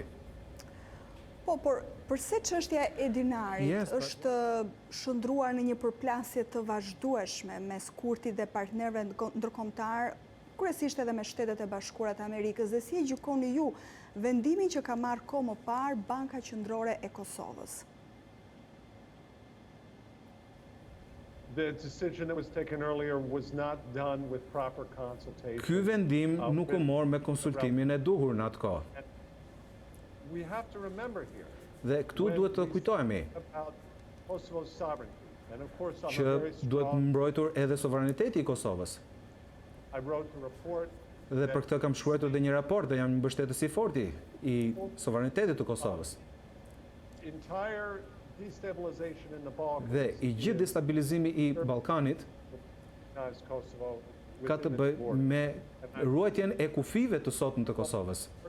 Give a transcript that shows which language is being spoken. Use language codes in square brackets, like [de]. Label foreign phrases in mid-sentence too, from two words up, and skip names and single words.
[sq] Po, por përse çështja e dinarit është shndruar në një përplasje të vazhdueshme mes Kurtit dhe partnerëve ndërkombëtar, kryesisht edhe me Shtetet e Bashkuara të Amerikës, dhe si e gjykoni ju vendimin që ka marrë kohë më parë Banka Qendrore e Kosovës? [en] The decision that was taken earlier was not done with proper consultation. [sq] Ky vendim nuk u mor me konsultimin e duhur në atë kohë. [en] We have to remember here. [sq] Dhe këtu duhet të kujtohemi që duhet mbrojtur edhe sovraniteti i Kosovës. Dhe për këtë kam shkruar edhe një raport dhe jam një mbështetës i fortë i sovranitetit të Kosovës. Dhe i gjithë destabilizimi i Ballkanit ka të bëjë me ruajtjen e kufive të sotme të Kosovës.